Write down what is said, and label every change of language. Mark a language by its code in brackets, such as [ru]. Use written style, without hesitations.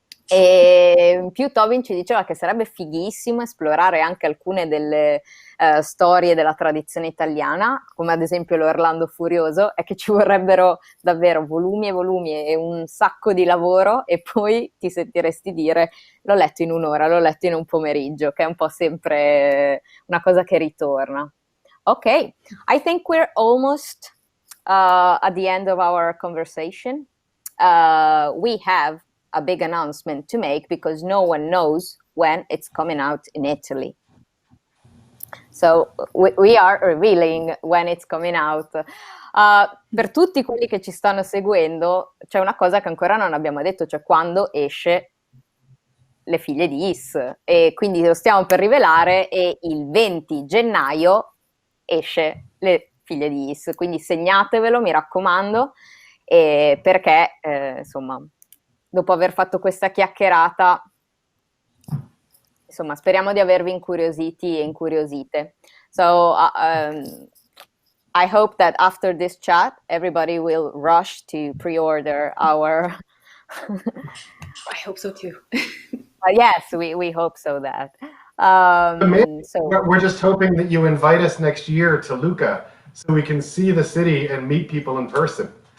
[it] E in più Tobin ci diceva che sarebbe fighissimo esplorare anche alcune delle storie della tradizione italiana, come ad esempio l'Orlando Furioso, e che ci vorrebbero davvero volumi e volumi e un sacco di lavoro e poi ti sentiresti dire l'ho letto in un'ora, l'ho letto in un pomeriggio, che è un po' sempre una cosa che ritorna. [en] Ok, I think we're almost at the end of our conversation. We have a big announcement to make because no one knows when it's coming out in Italy. So we are revealing when it's coming out. [it] Per tutti quelli che ci stanno seguendo c'è una cosa che ancora non abbiamo detto, cioè quando esce Le Figlie di Ys, e quindi lo stiamo per rivelare, e il 20 gennaio esce Le Figlie di Ys, quindi segnatevelo, mi raccomando, perché insomma dopo aver fatto questa chiacchierata, insomma, speriamo di avervi incuriositi e incuriosite. [en] So, I hope that after this chat, everybody will rush to pre-order our... I hope so too. Yes, we hope so that. We're just hoping that you invite us next year to Lucca so we can see the city and meet people in person.